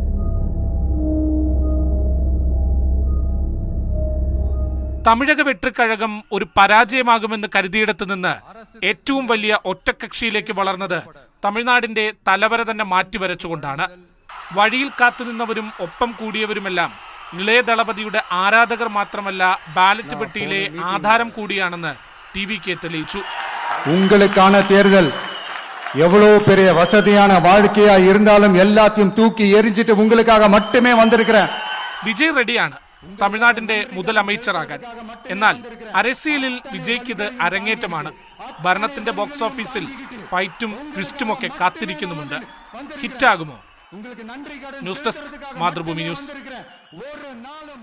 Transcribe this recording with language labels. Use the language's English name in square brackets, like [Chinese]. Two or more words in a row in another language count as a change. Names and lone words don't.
[Malayalam] തമിഴക വെട്രിക്കഴകം ഒരു പരാജയമാകുമെന്ന് കരുതിയിടത്തു നിന്ന് ഏറ്റവും വലിയ ഒറ്റക്കക്ഷിയിലേക്ക് വളർന്നത് തമിഴ്നാടിന്റെ തലവര തന്നെ മാറ്റിവരച്ചുകൊണ്ടാണ്. വഴിയിൽ കാത്തുനിന്നവരും ഒപ്പം കൂടിയവരുമെല്ലാം ഇളയ ദളപതിയുടെ ആരാധകർ മാത്രമല്ല, ബാലറ്റ് പെട്ടിയിലെ ആധാരം കൂടിയാണെന്ന് ടിവിക്ക് തെളിയിച്ചു. [Tamil] உங்களுக்கான தேர்தல் எவ்வளவு பெரிய வசதியான வாழ்க்கையா இருந்தாலும் எல்லாத்தையும் தூக்கி எரிஞ்சிட்டு உங்களுக்காக மட்டுமே வந்திருக்கிறேன். [Malayalam] വിജയ് റെഡിയാണ് തമിഴ്നാടിന്റെ മുതൽ അമേച്ചറാകാൻ. എന്നാൽ അരസിയലിൽ വിജയ്ക്ക് ഇത് അരങ്ങേറ്റമാണ്. ഭരണത്തിന്റെ [English] box office [Malayalam] ഫൈറ്റും ട്വിസ്റ്റുമൊക്കെ കാത്തിരിക്കുന്നുമുണ്ട്. ഹിറ്റാകുമോ? [English] news desk, [Malayalam] മാതൃഭൂമി ന്യൂസ്.